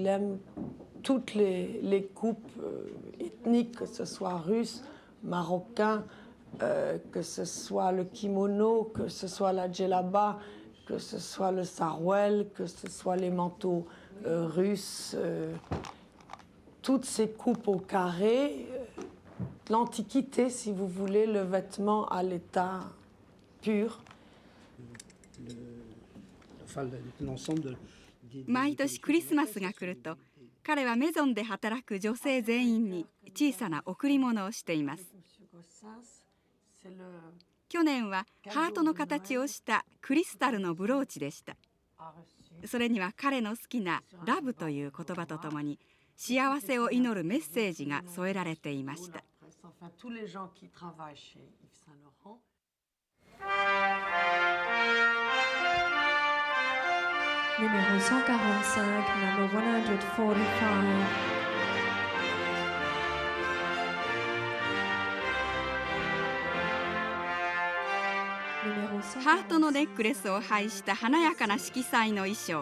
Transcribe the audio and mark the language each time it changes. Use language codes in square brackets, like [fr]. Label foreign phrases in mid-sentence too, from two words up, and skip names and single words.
[fr] Il aime toutes les coupes ethniques, que ce soit russe, marocain, que ce soit le kimono, que ce soit la djellaba, que ce soit le sarouel, que ce soit les manteaux russes, toutes ces coupes au carré, l'Antiquité, si vous voulez, le vêtement à l'état pur. [ja] 毎年クリスマスが来ると、彼はメゾンで働く女性全員に小さな贈り物をしています。去年はハートの形をしたクリスタルのブローチでした。それには彼の好きなラブという言葉とともに幸せを祈るメッセージが添えられていました。 [fr] Numéro 145, number 145. Numéro [ja] ハートのネックレスを配した華やかな色彩の衣装。